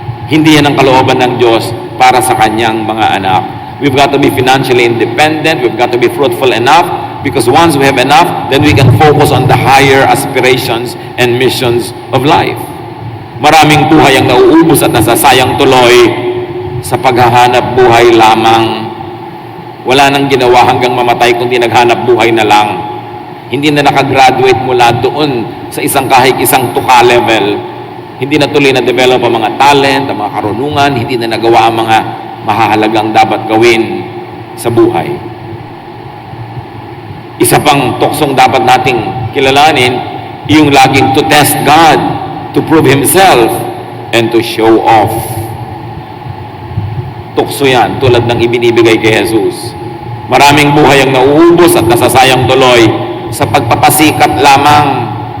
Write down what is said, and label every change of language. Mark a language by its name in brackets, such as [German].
[Filipino] Hindi yan ang kalooban ng Diyos para sa kanyang mga anak. [English] We've got to be financially independent. We've got to be fruitful enough because once we have enough, then we can focus on the higher aspirations and missions of life. [Filipino] Maraming buhay ang nauubos at nasasayang tuloy sa paghahanap buhay lamang. Wala nang ginawa hanggang mamatay kundi naghanap buhay na lang. Hindi na nakagraduate mula doon sa isang kahig, isang tuka level. Hindi na tuloy na develop ang mga talent, ang mga karunungan, hindi na nagawa ang mga mahahalagang dapat gawin sa buhay. Isa pang tuksong dapat nating kilalanin, yung laging [English] to test God, to prove Himself, and to show off. [Filipino] Tukso yan, tulad ng ibinibigay kay Jesus. Maraming buhay ang nauubos at nasasayang tuloy sa pagpapasikat lamang.